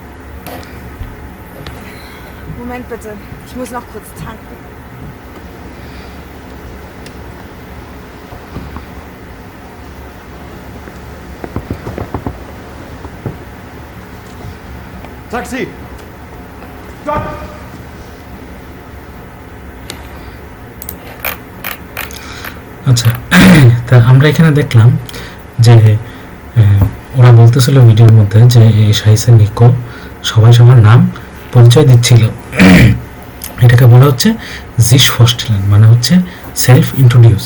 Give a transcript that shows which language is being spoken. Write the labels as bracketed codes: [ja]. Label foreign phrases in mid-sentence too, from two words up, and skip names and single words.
[de] Moment bitte, ich muss noch kurz tanken. Taxi! Stopp! [bn] আচ্ছা, তা আমরা এখানে দেখলাম যে ওরা বলতেছিল ভিডিওর মধ্যে যে এই সাইসে নিকো সবাই সবার নাম পরিচয় দিচ্ছিল। এটাকে বলা হচ্ছে [de] sich vorstellen, [bn] মানে হচ্ছে [en] self introduce.